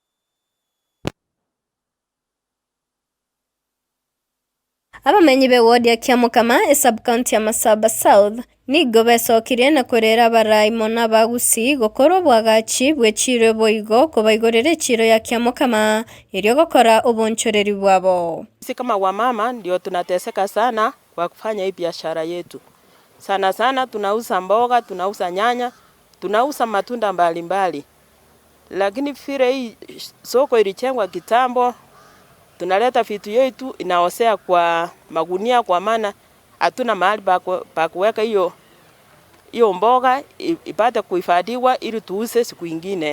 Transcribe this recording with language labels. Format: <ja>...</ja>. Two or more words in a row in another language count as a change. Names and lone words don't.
<guz>Abamenyi be ward ya Kiamukama sub-county ya Masaba South nigo besokire na kwerera abarai mona bagusi gokoro bwagachi bwechiro boigo kubaigorere chiro ya Kiamukama irio gokora ubonchoreri bwabo.</guz> <sw>Sisi kama wamama ndio tunateseka sana kwa kufanya hii biashara yetu. Sana sana tunauza mboga, tunauza nyanya, tunauza matunda mbalimbali. Lakini vile hii soko ilichengwa kitambo, tunaleta vitu yetu inaosea kwa magunia kwa maana hatuna mahali pa kuweka hiyo mboga ipate kuhifadhiwa ili tuuze siku nyingine.</sw>